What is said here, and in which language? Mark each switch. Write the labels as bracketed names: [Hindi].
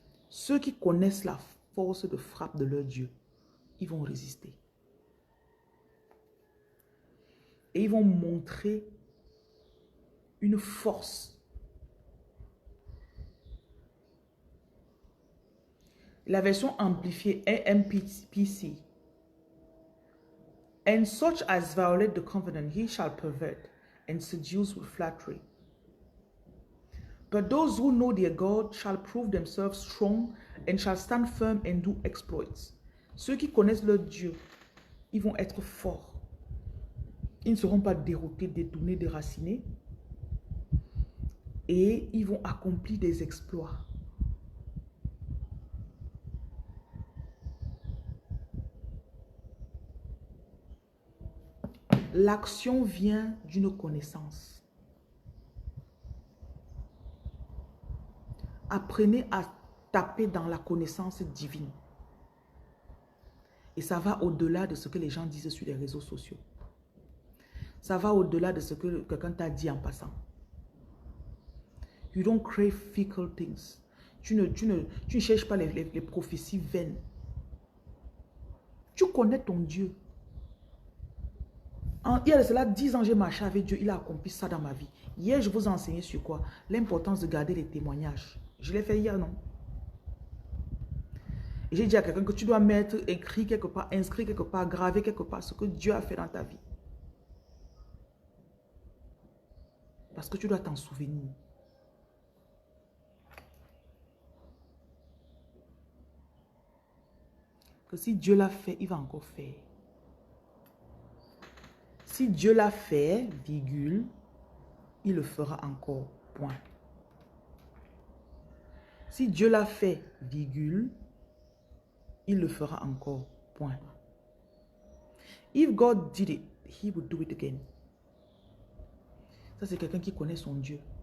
[French] Ceux qui connaissent la force de frappe de leur Dieu, ils vont résister. Et ils vont montrer une force. La version amplifiée est MPC. [English] And such as violate the covenant, he shall pervert and seduce with flattery. But those who know their God shall prove themselves strong and shall stand firm and do exploits. [French] Ceux qui connaissent leur Dieu, ils vont être forts. Ils ne seront pas déroutés, détournés, déracinés. Et ils vont accomplir des exploits. L'action vient d'une connaissance. Apprenez à taper dans la connaissance divine. Et ça va au-delà de ce que les gens disent sur les réseaux sociaux. Ça va au-delà de ce que quelqu'un t'a dit en passant. [English] You don't crave fickle things. [French] Tu ne cherches pas les prophéties vaines. Tu connais ton Dieu. Il y a de cela 10 ans, j'ai marché avec Dieu. Il a accompli ça dans ma vie. Hier, je vous ai enseigné sur quoi? L'importance de garder les témoignages. Je l'ai fait hier, non? Et j'ai dit à quelqu'un que tu dois mettre écrit quelque part, inscrit quelque part, gravé quelque part ce que Dieu a fait dans ta vie. Parce que tu dois t'en souvenir. Que si Dieu l'a fait, il va encore faire. Si Dieu l'a fait, virgule, il le fera encore, point. Si Dieu l'a fait, virgule, il le fera encore, point. [English] If God did it, he will do it again. [French] Ça, c'est quelqu'un qui connaît son Dieu.